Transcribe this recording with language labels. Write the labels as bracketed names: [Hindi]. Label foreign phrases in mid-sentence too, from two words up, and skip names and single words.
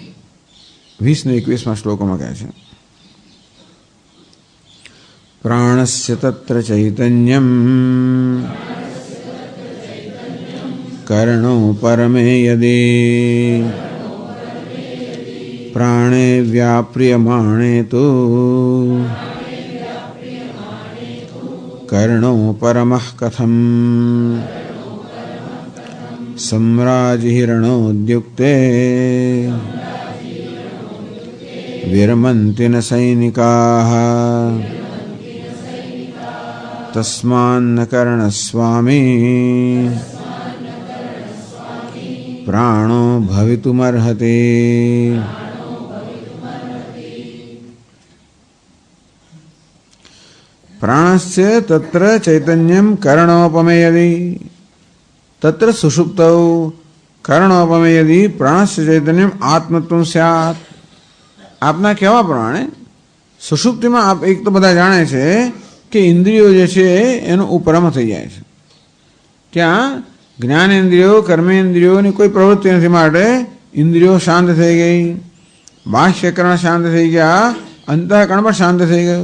[Gujarati] 20 ને 21 શ્લોકોમાં કહે છે [Sanskrit] प्राणस्य तत्र चैतन्यम कर्णो परमे यदी प्राणे व्याप्रियमाणे तो कर्णो परमः कथम सम्राजिहिरणोद्युक्ते विरमन्ति न सैनिकाः तस्मान्न कर्णस्वामी प्राणो भवितुमर्हति. प्राणस्य तत्र चैतन्यं कर्णोपमेयति तत्र सुषुप्तौ कर्णोपमे यदि प्राणस्य चैतन्यम आत्मत्व स्यात्. [Gujarati] આપના કહેવા પ્રમાણે સુષુપ્તિમાં આપ એક તો બધા જાણે છે કે ઇન્દ્રિયો જે છે એનો ઉપરમ થઈ જાય છે. ત્યાં જ્ઞાનેન્દ્રિયો કર્મેન્દ્રિયોની કોઈ પ્રવૃત્તિ નથી, માટે ઇન્દ્રિયો શાંત થઈ ગઈ, બાહ્યકરણ શાંત થઈ ગયા, અંતઃકરણ પણ શાંત થઈ ગયું.